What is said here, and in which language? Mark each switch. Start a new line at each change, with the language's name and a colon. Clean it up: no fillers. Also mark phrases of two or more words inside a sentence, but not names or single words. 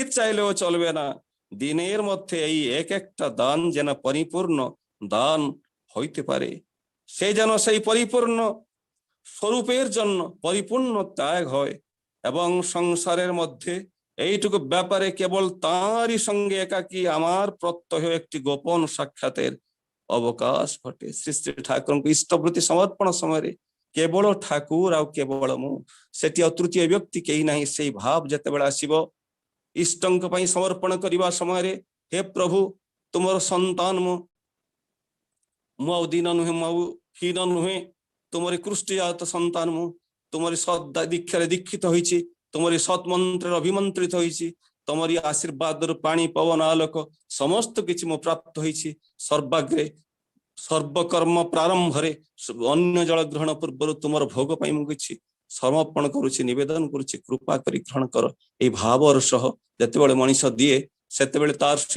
Bangla: চাইলেও চলবে না দিনের মধ্যে এই এক একটা দান যেন পরিপূর্ণ দান হইতে পারে সে যেন সেই পরিপূর্ণ স্বরূপের জন্য পরিপূর্ণ ত্যাগ হয় এবং সংসারের মধ্যে এইটুকু ব্যাপারে কেবল তাঁরই সঙ্গে একাকী আমার প্রত্যহ একটি গোপন সাক্ষাতের অবকাশ ঘটে শ্রী শ্রী
Odia: ଠାକୁରଙ୍କୁ ଇଷ୍ଟବୃତ୍ତି ସମର୍ପଣ ସମୟରେ କେବଳ ଠାକୁର ଆଉ କେବଳ ମୁଁ ସେଠି ଆଉ ତୃତୀୟ ବ୍ୟକ୍ତି କେହି ନାହିଁ ସେଇ ଭାବ ଯେତେବେଳେ ଆସିବ ଇଷ୍ଟଙ୍କ ପାଇଁ ସମର୍ପଣ କରିବା ସମୟରେ ହେ ପ୍ରଭୁ ତୁମର ସନ୍ତାନ ମୁଁ ଆଉ ଦିନ ନୁହେଁ ମୁଁ ଆଉ ହୀନ ନୁହେଁ ତୁମରି କୃଷ୍ଟିଜାତ ସନ୍ତାନ ମୁଁ ତୁମରି ସଦ୍ ଦୀକ୍ଷାରେ ଦୀକ୍ଷିତ ହୋଇଛି ତୁମରି ସତ୍ ମନ୍ତ୍ରରେ ଅଭିମନ୍ତ୍ରିତ ହୋଇଛି ତମରି ଆଶୀର୍ବାଦରୁ ପାଣି ପବନ ଆଲୋକ ସମସ୍ତ କିଛି ମୁଁ ପ୍ରାପ୍ତ ହୋଇଛି ସର୍ବାଗ୍ରେ ସର୍ବକର୍ମ ପ୍ରାରମ୍ଭରେ ଅନ୍ୟ ଜଳ ଗ୍ରହଣ ପୂର୍ବରୁ ତୁମର ଭୋଗ ପାଇଁ ମୁଁ କିଛି ସମର୍ପଣ କରୁଛି ନିବେଦନ କରୁଛି କୃପା କରି ଗ୍ରହଣ କର ଏହି ଭାବର ସହ ଯେତେବେଳେ ମଣିଷ ଦିଏ ସେତେବେଳେ ତାର ସେଇ